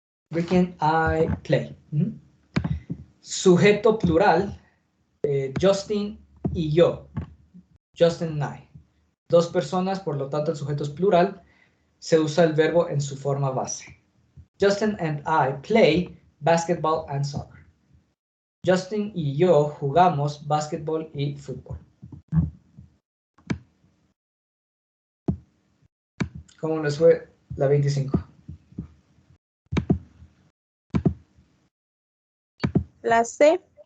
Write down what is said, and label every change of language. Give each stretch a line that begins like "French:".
English: Ricky and I play.
Spanish: Sujeto plural, Justin y yo.
English: Justin and I.
Spanish: Dos personas, por lo tanto el sujeto es plural. Se usa el verbo en su forma base.
English: Justin and I play basketball and soccer.
Spanish: Justin y yo jugamos básquetbol y fútbol. ¿Cómo les fue la 25? La C.